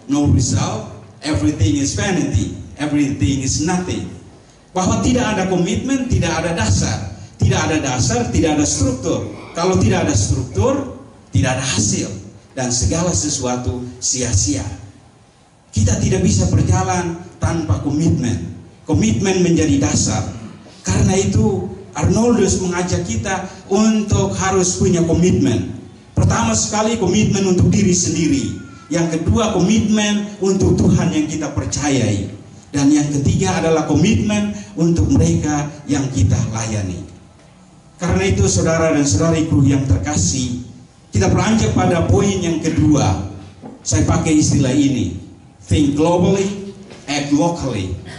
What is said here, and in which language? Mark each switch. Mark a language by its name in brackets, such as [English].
[English] No result, everything is vanity. Everything is nothing. [Indonesian] Bahwa tidak ada komitmen, tidak ada dasar. Tidak ada dasar, tidak ada struktur. Kalau tidak ada struktur, tidak ada hasil. Dan segala sesuatu sia-sia. Kita tidak bisa berjalan tanpa komitmen. Komitmen menjadi dasar. Karena itu Arnoldus mengajak kita untuk harus punya komitmen. Pertama sekali komitmen untuk diri sendiri. Yang kedua komitmen untuk Tuhan yang kita percayai. Dan yang ketiga adalah komitmen untuk mereka yang kita layani. Karena itu saudara dan saudariku yang terkasih, kita beranjak pada poin yang kedua. Saya pakai istilah ini. [English] Think globally, act locally.